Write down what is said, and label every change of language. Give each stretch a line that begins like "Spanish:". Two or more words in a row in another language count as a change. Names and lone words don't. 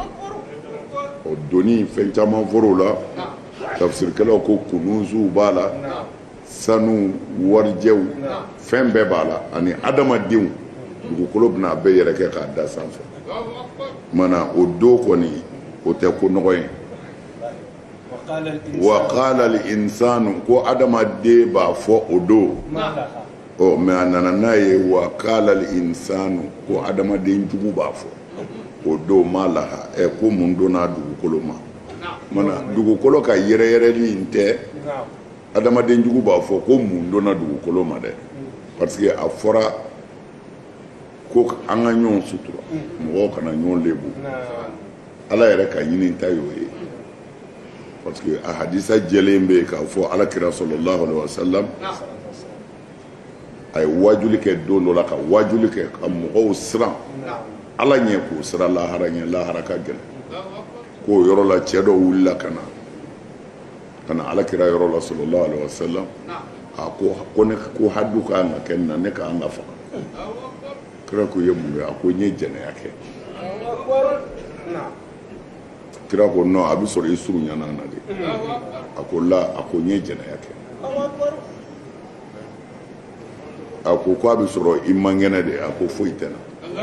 Bambara: O doni fɛn caman fɔr'o la. Tafsirikɛlaw ko kunuzuw b'a la. Sanu warijɛw fɛn bɛɛ b'a la ani adamadenw. Dugukolo bɛna a bɛɛ yɛrɛ kɛ k'a da sanfɛ. Mana o don kɔni o tɛ ko nɔgɔ ye.
Arabic: وقال الإنسان
Bambara: ko adamaden b'a fɔ o don. Mais a nana n'a ye
Arabic: وقال الإنسان
Bambara: ko adamaden jugu b'a fɔ. O don ma laha ko mun donna dugukolo ma. Mana dugukolo ka yɛrɛyɛrɛli in tɛ adamaden jugu b'a fɔ ko mun donna dugukolo ma dɛ.
French: Parce que
Bambara: a fɔra ko an ka ɲɔgɔn sutura mɔgɔw kana ɲɔgɔn lebu. Ala yɛrɛ ka ɲini ta y'o ye.
French: Parce que
Bambara: a hadisa jɛlen bɛ k'a fɔ alakira
Arabic: صلى الله عليه وسلم
Bambara: a ye wajuli kɛ don dɔ la ka wajuli kɛ ka mɔgɔw siran Ala ɲɛ k'o sira lahara ɲɛ lahara ka gɛlɛn. K'o yɔrɔ la cɛ dɔ wulila ka na alakira yɔrɔ la
Arabic: صلى الله عليه وسلم
Bambara: a ko ne ko hadu ka kan ka kɛ na ne ka kan ka faga. Kira ko ye mun ye a ko n ye jɛnɛya kɛ. Kira ko non a bɛ sɔrɔ i surunya na de. A ko la a ko n ye jɛnɛya kɛ. A ko a bɛ sɔrɔ i man kɛnɛ de a ko foyi tɛ na.